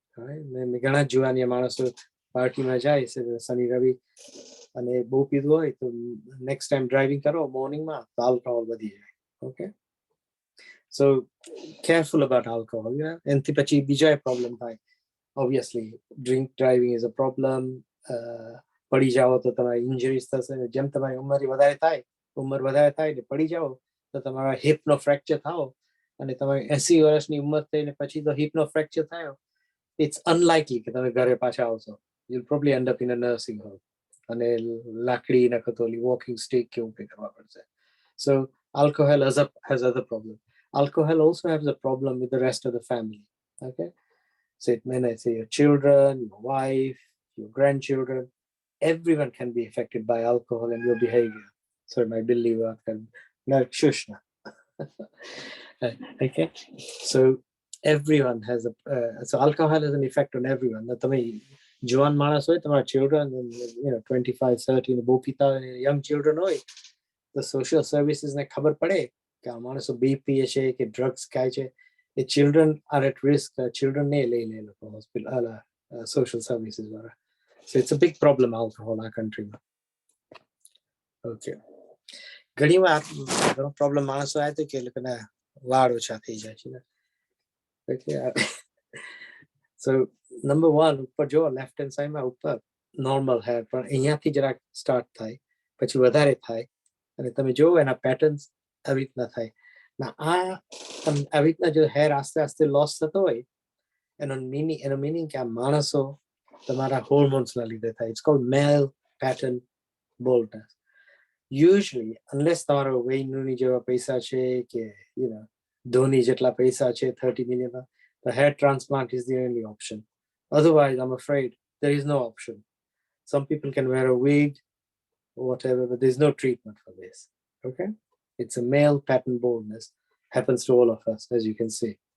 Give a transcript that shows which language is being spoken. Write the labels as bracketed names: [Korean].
[Gujarati] ઘણા જુવાનિયા માણસો પાર્ટીમાં જાય છે શનિ રવિ અને બહુ પીધું હોય તો નેક્સ્ટ ટાઈમ ડ્રાઇવિંગ કરો મોર્નિંગમાં તો આલ્કોહોલ વધી જાય. Okay, [English] So careful about alcohol. [Gujarati] એનાથી પછી બીજા પ્રોબ્લેમ થાય. [English] obviously drink driving is a problem. [Gujarati] પડી જાઓ તો તમારી ઇન્જરીઝ થશે. જેમ તમારી ઉંમર વધારે થાય ને પડી જાઓ તો તમારા હિપનો ફ્રેક્ચર થાઓ અને તમારી 80 વર્ષની ઉંમર થઈને પછી તો હિપનો ફ્રેક્ચર થયો, [English] it's unlikely [Gujarati] કે તમે ઘરે પાછા આવશો. [English] you'll probably end up in a nursing home [Gujarati] અને લાકડી ને કતોલી વોકિંગ સ્ટિક કે એવું કંઈ કરવા પડશે. [English] So alcohol has other problems. Alcohol also has a problem with the rest of the family. Okay, so it may not say your children, your wife, your grandchildren, everyone can be affected by alcohol and your behavior. So my believer can not shushna. Okay, so everyone has so alcohol has an effect on everyone. [Gujarati] Now તમે જુવાન માણસ હોય, તમારા children, 25, 30 બહુ પીતા હોય, [English] young children [Gujarati] હોય, તો social services ને ખબર પડે કે આ માણસો બી પીએ છે કે ડ્રગ્સ ખાય છે, એ [English] children are at risk. [Gujarati] children ને લઈ લે લોકો હોસ્પિટલ social services વાળા. [English] So it's a big problem, alcohol, our country. Okay. [Gujarati] ઘણી વાર પ્રોબ્લેમ માણસો આવે તો કે લોકોના વાળ ઓછા થઈ જાય છે. Okay. So number one, ઉપર જો લેફ્ટ હેન્ડ સાઈડમાં ઉપર નોર્મલ હેર, પણ અહીંયાથી જરાક સ્ટાર્ટ થાય પછી વધારે થાય અને તમે જોવો એના પેટર્ન્સ આવી રીતના થાય. આવી રીતના જો હેર આસ્તે આસ્તે લોસ થતો હોય એનો મીનિંગ કે આ માણસો તમારા હોર્મોન્સના લીધે થાય. [English] It's called male pattern baldness. Usually, unless [Gujarati] તમારો વેઇન રૂની જેવા પૈસા છે [English] કે ધોની જેટલા પૈસા છે 30 million, the hair transplant is the only option. Otherwise, I'm afraid there is no option. Some people can wear a wig or whatever, but there's no treatment for this. Okay, it's a male pattern baldness. Happens to all of us, as you can see.